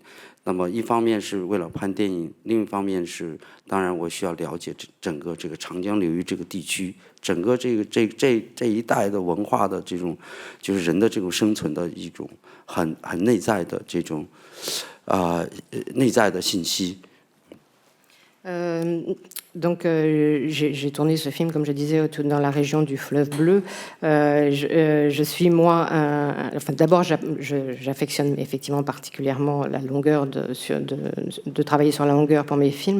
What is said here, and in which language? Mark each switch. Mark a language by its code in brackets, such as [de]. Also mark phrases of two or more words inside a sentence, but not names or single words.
[zh] 那么一方面是为了拍电影，另一方面是当然我需要了解整个这个长江流域这个地区，整个这一带的文化的这种，就是人的这种生存的一种很内在的这种内在的信息。 [fr] Donc j'ai tourné ce film, comme je disais, dans la région du fleuve bleu. Je suis moi, d'abord j'affectionne effectivement particulièrement la longueur de travailler sur la longueur pour mes films.